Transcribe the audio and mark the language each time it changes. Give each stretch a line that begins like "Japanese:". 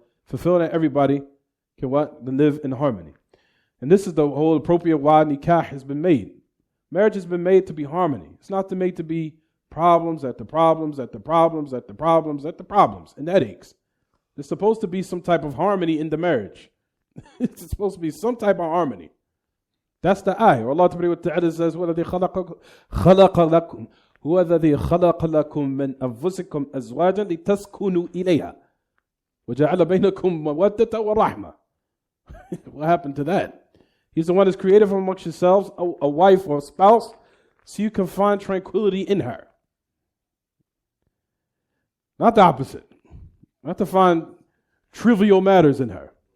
English: fulfill that everybody can what? Live in harmony. And this is the whole appropriate why nikah has been made. Marriage has been made to be harmony. It's not made to be problems after problems after problems after problems after problems and headaches. There's supposed to be some type of harmony in the marriage. It's supposed to be some type of harmony. That's the ayah. Allah Ta'ala says,
Arabic: وَالَّذِي خَلَقَ لَكُمْ هُوَ الَّذِي خَلَقَ لَكُم مِّنْ أَنفُسِكُمْ أَزْوَاجًا لِتَسْكُنُوا إِلَيْهَا وَجَعَلَ بَيْنَكُم مَّوَدَّةً وَرَحْمَةً.
English: What happened to that? He's the one that's created from amongst yourselves a wife or a spouse so you can find tranquility in her. Not the opposite. Not to find trivial matters in her.